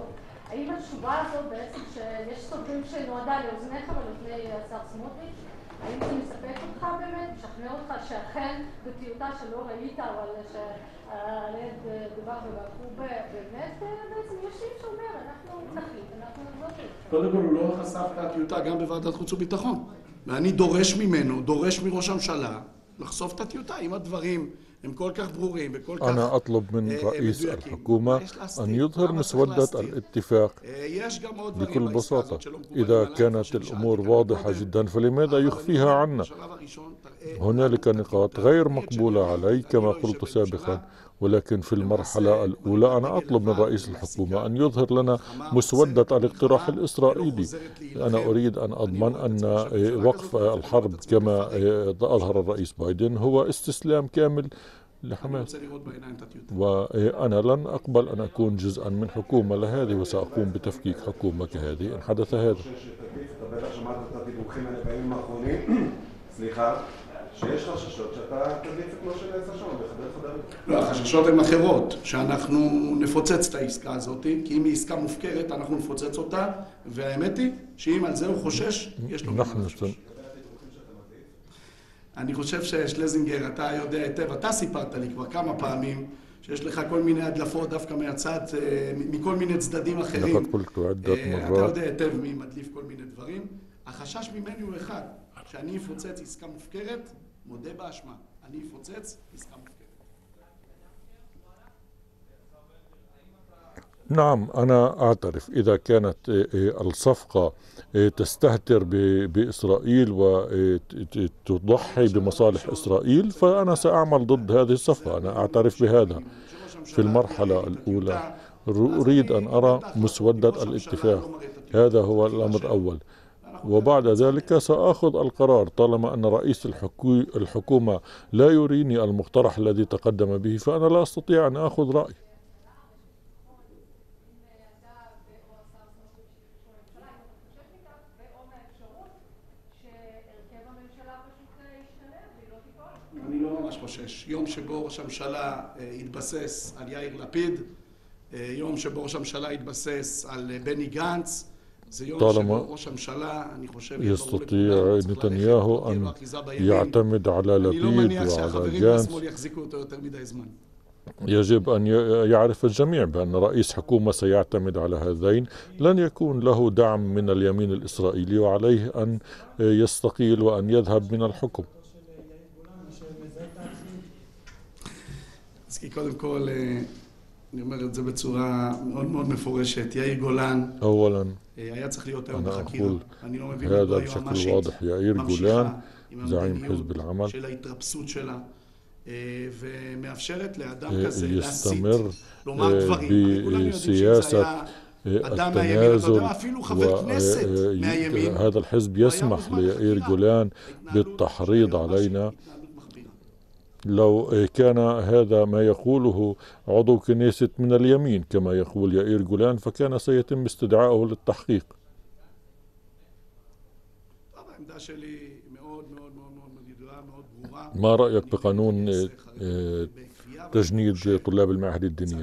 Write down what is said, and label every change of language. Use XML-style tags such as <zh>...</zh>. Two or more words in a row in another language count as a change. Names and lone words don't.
<he>האם התשובה הזאת בעצם שיש סופרים שנועדה לאוזניך ולאוזני השר סמוטריץ', האם זה מספק אותך באמת, משכנע אותך שאכן בטיוטה שלא ראית, אבל שעליהם דבר ובעקו באמת, בעצם יש סעיף שאומר, אנחנו נחליט, אנחנו נחזור. קודם כל הוא לא חשף את הטיוטה גם בוועדת חוץ וביטחון. ואני דורש ממנו, דורש מראש הממשלה, לחשוף את הטיוטה. אם הדברים הם כל כך ברורים וכל כך</he> <ar>أنا أطلب من رئيس الحكومة أن يظهر مسودة الاتفاق بكل بساطة. إذا كانت الأمور واضحة جدا فلماذا يخفيها عنا؟ هنالك نقاط غير مقبولة علي كما قلت سابقا، ولكن في المرحلة الأولى أنا أطلب من رئيس الحكومة أن يظهر لنا مسودة الاقتراح الإسرائيلي. أنا أريد أن أضمن أن وقف الحرب كما أظهر الرئيس بايدن هو استسلام كامل لحماس، وأنا لن أقبل أن أكون جزءا من حكومة لهذه، وسأقوم بتفكيك حكومة كهذه إن حدث هذا.</ar> <he>שיש חששות שאתה תדליף את כמו שנעשה שם, בחדר חדרים. לא, החששות הן אחרות, שאנחנו נפוצץ את העסקה הזאת, כי אם היא עסקה מופקרת, אנחנו נפוצץ אותה, והאמת היא שאם על זה הוא חושש, יש לו ממה לחשוש. אני חושב ששלזינגר, אתה יודע היטב, אתה סיפרת לי כבר כמה פעמים, שיש לך כל מיני הדלפות דווקא מהצד, מכל מיני צדדים אחרים. אתה יודע היטב מי מדליף כל מיני דברים. החשש ממני הוא אחד, שאני אפוצץ עסקה מופקרת, מודה באשמה, אני אפוצץ עסקה מופקרת.</he> <ar>نعم، أنا أعترف إذا كانت الصفقة تستهتر بإسرائيل وتضحي بمصالح إسرائيل فأنا سأعمل ضد هذه الصفقة. أنا أعترف بهذا. في المرحلة الأولى أريد أن أرى مسودة الاتفاق، هذا هو الأمر الأول، وبعد ذلك سأخذ القرار طالما أن رئيس الحكومة لا يريني المقترح الذي تقدم به فأنا لا أستطيع أن أخذ رأي.</ar> <he>אני לא ממש חושש. יום שבו ראש הממשלה יתבסס על יאיר לפיד, יום שבו ראש הממשלה יתבסס על בני גנץ,</he> <ar>طالما يستطيع نتنياهو أن يعتمد على لبيد وعلى جانس يجب أن يعرف الجميع بأن رئيس حكومة سيعتمد على هذين لن يكون له دعم من اليمين الإسرائيلي، وعليه أن يستقيل وأن يذهب من الحكم.</ar> <he>קודם כל, אני אומר את זה בצורה מאוד מאוד מפורשת, יאיר גולן היה צריך להיות היום בחקירה. אני לא מבין מדוע היועמ"שית ממשיכה עם המדיניות של ההתרפסות שלה ומאפשרת לאדם כזה להסית, לומר דברים. כולנו יודעים שזה היה אדם מהימין, אתה יודע, אפילו חבר כנסת מהימין.</he> <ar>هذا الحزب يسمح ليائير جولان بالتحريض علينا. لو كان هذا ما يقوله عضو كنيسة من اليمين كما يقول يائير جولان فكان سيتم استدعائه للتحقيق. ما رأيك بقانون تجنيد طلاب المعاهد الدينية؟</ar>